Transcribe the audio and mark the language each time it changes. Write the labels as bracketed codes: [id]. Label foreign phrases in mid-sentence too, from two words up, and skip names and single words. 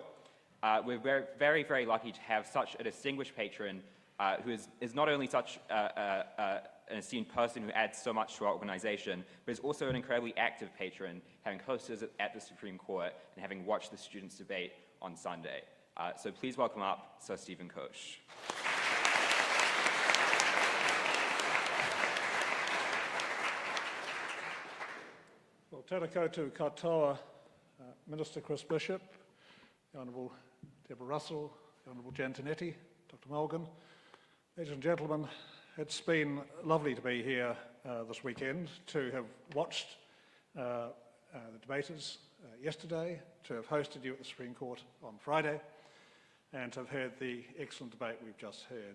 [en] We're very, very, very lucky to have such a distinguished patron who is not only such an esteemed person who adds so much to our organization, but is also an incredibly active patron, having hosted at the Supreme Court and having watched the students' debate on Sunday. So please welcome up Sir Stephen Koch. Well, [mi] tēnā koutou katoa, [en] Minister Chris Bishop, the Honourable Deborah Russell, the Honourable Jan Tinetti, Dr Mulgan. Ladies and gentlemen, it's been lovely to be here this weekend, to have watched the debaters yesterday, to have hosted you at the Supreme Court on Friday, and to have heard the excellent debate we've just heard.